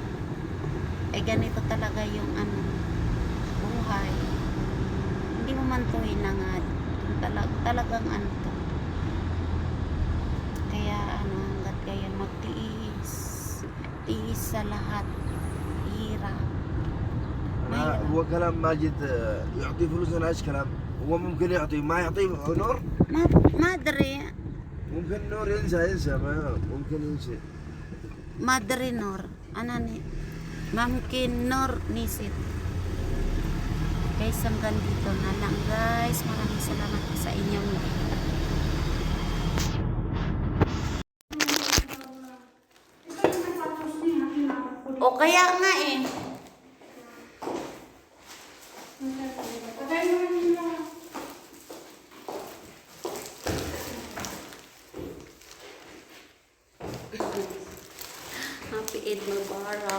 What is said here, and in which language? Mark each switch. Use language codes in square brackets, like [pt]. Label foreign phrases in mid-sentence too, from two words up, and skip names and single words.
[tl] Ganito talaga yung buhay. Hindi mo man to hinangad. Talagang to. Kaya hanggat kaya magtiis. Tiis sa lahat. Hirap. [ar] هو كلام ماجد يعطي فلوس. انا ايش كلام هو ممكن يعطي ما يعطي نور ما ادري ممكن نور ينسى ما ممكن ينسى ما ادري نور ممكن نور nisit [tl] guys hanggang dito na lang guys, maraming salamat sa inyong o kaya nga [en] Happy Eid Mubarak.